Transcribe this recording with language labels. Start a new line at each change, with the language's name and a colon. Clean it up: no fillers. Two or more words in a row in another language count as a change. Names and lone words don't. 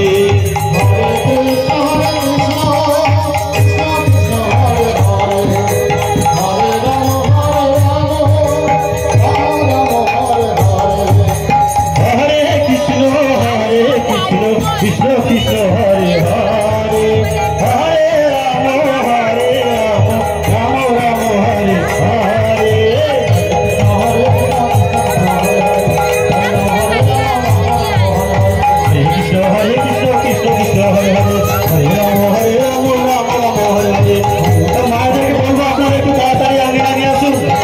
Sanskrit: Krishna Krishna Hare Hare, Hare Rama, Hare Rama, Rama Rama, Hare Hare. Hare Krishna, Hare Krishna, Krishna Krishna, Hare Hare, Hare Rama, Hare Rama, Rama Rama, Hare Hare.
Bangla: তো মায়েদেরকে বলবো আপনারা একটু তাড়াতাড়ি আগে আগে আসুন।